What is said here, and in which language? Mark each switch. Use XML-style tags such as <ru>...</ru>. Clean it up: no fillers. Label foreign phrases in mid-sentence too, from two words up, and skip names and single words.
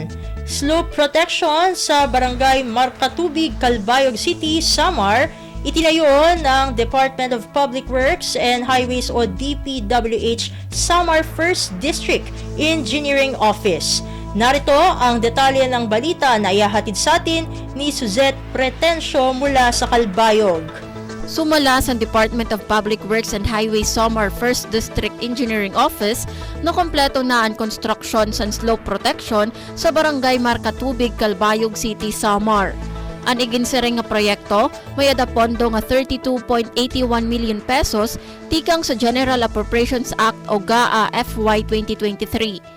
<en>Slope protection</en> <tl>sa Barangay Markatubig, Calbayog City, Samar, itinayo ng Department of Public Works and Highways o DPWH Samar 1st District Engineering Office. Narito ang detalye ng balita na ihahatid sa atin ni Suzette Pretencio mula sa Calbayog.</tl> <war>Sumala sa Department of Public Works and Highways Samar 1st District Engineering Office na kompleto na ang construction sa</war> <en>slope protection</en> <war>sa Barangay Marcatubig, Calbayog City, Samar. Ang iginsiring nga proyekto may adapondo nga 32.81 million pesos tikang sa General Appropriations Act o GAA FY 2023.</war>